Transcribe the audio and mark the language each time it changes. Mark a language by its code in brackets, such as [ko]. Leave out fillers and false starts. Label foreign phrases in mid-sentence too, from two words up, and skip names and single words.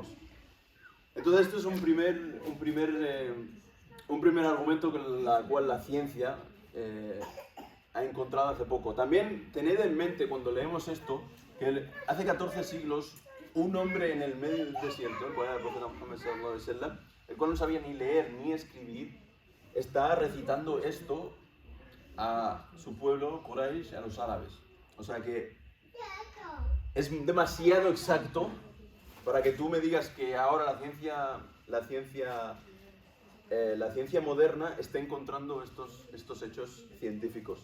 [es] Entonces esto es un primer argumento con la cual la ciencia ha encontrado hace poco. También tened en mente cuando leemos esto que hace 14 siglos un hombre en el medio del desierto, el cual era el profeta Muhammad [ar] صلى الله عليه وسلم, [es] el cual no sabía ni leer ni escribir, está recitando esto a su pueblo, Quraysh, a los árabes. O sea que es demasiado exacto para que tú me digas que ahora la ciencia moderna está encontrando estos hechos científicos.